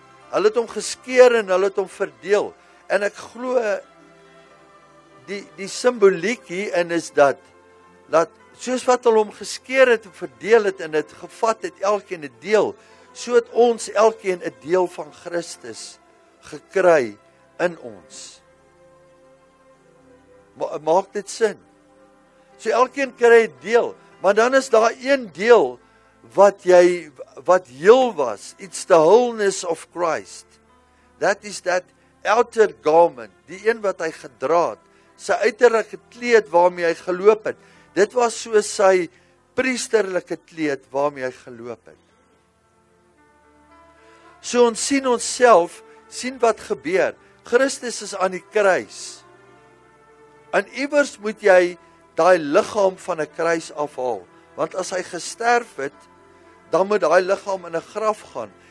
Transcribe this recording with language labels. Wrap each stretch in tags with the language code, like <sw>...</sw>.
<af>Hulle het hom geskeur en hulle het hom verdeel. En ek glo die simboliek hierin is dat soos wat hulle hom geskeur het en verdeel het en dit gevat het elkeen 'n deel, so het ons elkeen 'n deel van Christus gekry in ons. Maak dit sin? So elkeen kry 'n deel, maar dan is daar een deel wat heel was.</af> <en>It's the wholeness of Christ. That is that outer garment,</en> <af>die een wat hy gedra het, sy uiterlike kleed waarmee hy geloop het. Dit was so sy priesterlike kleed waarmee hy geloop het. So ons sien onsself, sien wat gebeur. Christus is aan die kruis. En iewers moet jy daai liggaam van 'n kruis afhaal. Want as hy gesterf het, dan moet daai liggaam in 'n graf gaan.</af>